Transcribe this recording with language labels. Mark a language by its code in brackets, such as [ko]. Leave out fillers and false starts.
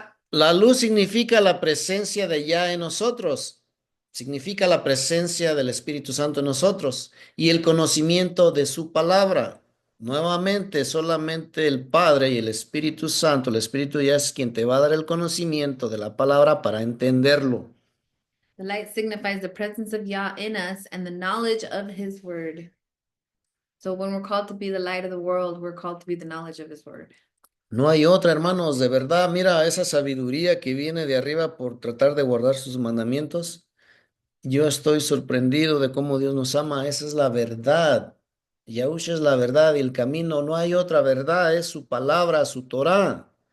[es] La luz significa la presencia de Yah en nosotros, significa la presencia del Espíritu Santo en nosotros y el conocimiento de su palabra. Nuevamente, solamente el Padre y el Espíritu Santo, el Espíritu ya es quien te va a dar el conocimiento de la palabra para entenderlo. [en] The light signifies the presence of Yah in us and the knowledge of his word. So when we're called to be the light of the world, we're called to be the knowledge of his word. [es] No hay otra, hermanos, de verdad, mira esa sabiduría que viene de arriba por tratar de guardar sus mandamientos. Yo estoy sorprendido de cómo Dios nos ama. Esa es la verdad. Yahusha es la verdad y el camino. No hay otra verdad. Es su palabra, su Torah.